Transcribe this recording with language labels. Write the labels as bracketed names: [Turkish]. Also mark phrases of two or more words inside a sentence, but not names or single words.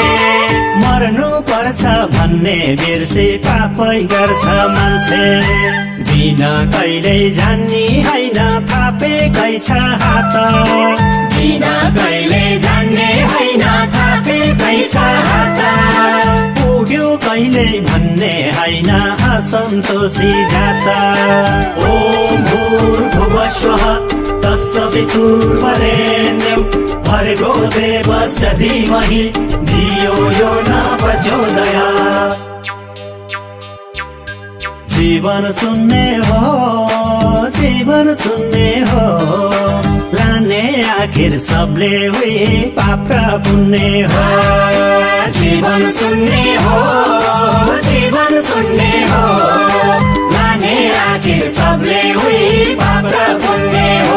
[Nepali] मर्नु पर्छ भन्ने बिर्से पापै गर्छ मान्छे दिन कहिल्यै जान्ने होइन थापेकै छ हात दिन कहिल्यै जान्ने होइन थापेकै छ हात पुग्यो कहिल्यै भन्ने होइन असन्तोषी जाता [Sanskrit] ओम भूर्भुवस्वः तत्सवितुर्वरेण्यं भर्गो देवस्य धीमहि धियो यो न प्रचोदयात् [Nepali] जीवन सुन्ने हो जीवन सुन्ने हो लाने आखिर सबले उही पाप र पुण्य हो जीवन सुन्ने हो जीवन सुन्ने हो लाने आखिर सबले उही पाप र पुण्य हो